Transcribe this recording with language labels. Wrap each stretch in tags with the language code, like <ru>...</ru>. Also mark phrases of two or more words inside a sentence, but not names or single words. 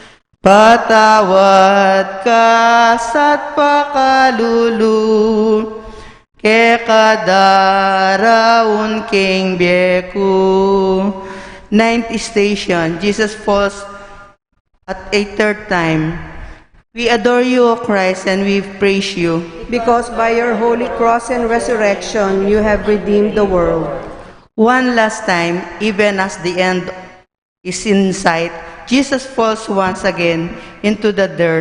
<pam>patawad ka sa't pakalulu, ke kadaraun king bieku.</pam> <en>Ninth station, Jesus falls at a third time. We adore you, O Christ, and we praise you. Because by your holy cross and resurrection you have redeemed the world. One last time, even as the end is in sight, Jesus falls once again into the dirt.</en>